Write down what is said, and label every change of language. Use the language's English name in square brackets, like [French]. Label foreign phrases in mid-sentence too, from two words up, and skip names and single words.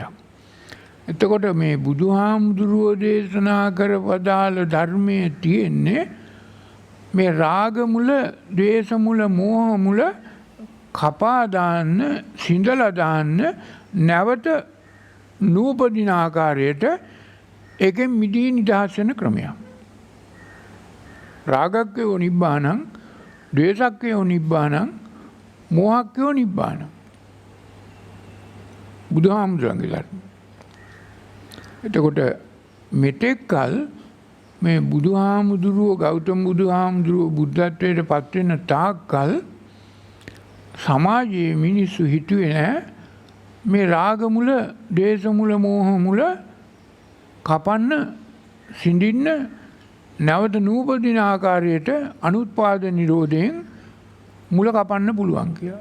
[Sinhala] එතකොට මේ බුදුහාමුදුරුවෝ දේශනා කර වදාළ ධර්මයේ තියෙන්නේ මේ රාග මුල, ද්වේෂ මුල, මෝහ මුල කපා දාන්න, සිඳලා දාන්න, නැවත නූපදින ආකාරයට ඒකෙන් මිදී නිදහස් වෙන ක්‍රමයක්. [Pali] රාගක්කයෝ නිබ්බානං, ද්වේෂක්කයෝ නිබ්බානං, මෝහක්කයෝ නිබ්බානං. [Sinhala] බුදුහාමුදුරන්ගේ ධර්ම. එතකොට මෙතෙක් කල මේ බුදුහාමුදුරුවෝ ගෞතම බුදුහාමුදුරුවෝ බුද්ධත්වයට පත් වෙන තාක් කල් සමාජයේ මිනිස්සු හිතුවේ නැහැ මේ රාග මුල, ද්වේෂ මුල, මෝහ මුල කපන්න, සිඳින්න, නැවත නූපදින ආකාරයට අනුත්පාද නිරෝධයෙන් මුල කපන්න පුළුවන් කියලා.